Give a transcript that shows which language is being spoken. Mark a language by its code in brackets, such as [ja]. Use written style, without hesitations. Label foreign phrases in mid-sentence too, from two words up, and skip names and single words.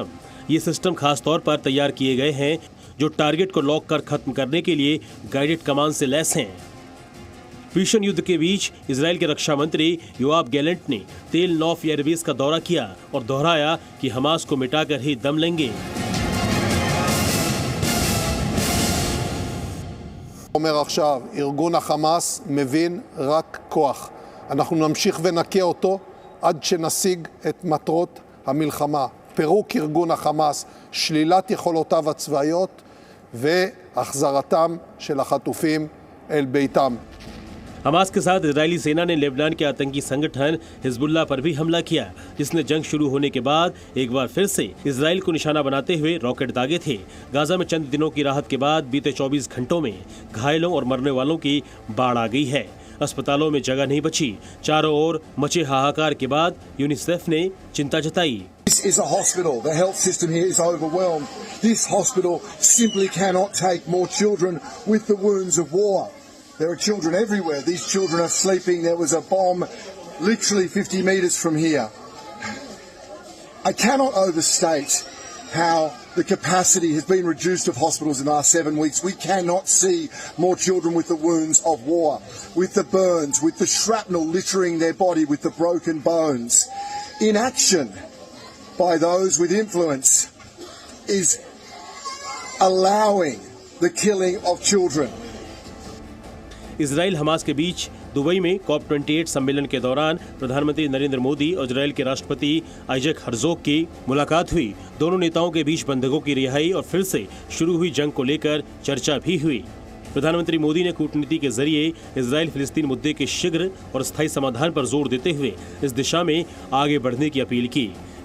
[hi] ये सिस्टम खास तौर पर तैयार किए गए हैं जो टारगेट को लॉक कर खत्म करने के लिए [en] guided command [hi] से लैस हैं। भीषण युद्ध के बीच इजराइल के रक्षा मंत्री योआब गैलेंट ने तेल नौफ एयरबेस का दौरा किया और दोहराया कि हमास को मिटाकर ही दम लेंगे। [he] אומר עכשיו, ארגון החמאס מבין רק כוח. אנחנו נמשיך ונכה אותו עד שנשיג את מטרות המלחמה. פירוק ארגון החמאס, שלילת יכולותיו הצבאיות והחזרתם של החטופים אל ביתם. [hi] हमास के साथ इजरायली सेना ने लेबनान के आतंकी संगठन हिजबुल्लाह पर भी हमला किया, जिसने जंग शुरू होने के बाद एक बार फिर से इजराइल को निशाना बनाते हुए रॉकेट दागे थे। गाजा में चंद दिनों की राहत के बाद बीते 24 घंटों में घायलों और मरने वालों की बाढ़ आ गई है। अस्पतालों में जगह नहीं बची। चारों ओर मचे हाहाकार के बाद यूनिसेफ ने चिंता जताई। [en] This is a hospital. The health system here is overwhelmed. This hospital simply cannot take more children with the wounds of war. There are children everywhere. These children are sleeping. There was a bomb literally 50 meters from here. I cannot overstate how the capacity has been reduced of hospitals in the last 7 weeks. We cannot see more children with the wounds of war, with the burns, with the shrapnel littering their body, with the broken bones. Inaction by those with influence is allowing the killing of children. [hi] इजराइल हमास के बीच दुबई में COP28 सम्मेलन के दौरान प्रधानमंत्री नरेंद्र मोदी और इजराइल के राष्ट्रपति आइजैक हर्जोग की मुलाकात हुई। दोनों नेताओं के बीच बंधकों की रिहाई और फिर से शुरू हुई जंग को लेकर चर्चा भी हुई। प्रधानमंत्री मोदी ने कूटनीति के जरिए इजराइल फिलिस्तीन मुद्दे के शीघ्र और स्थायी समाधान पर जोर देते हुए इस दिशा में आगे बढ़ने की अपील की।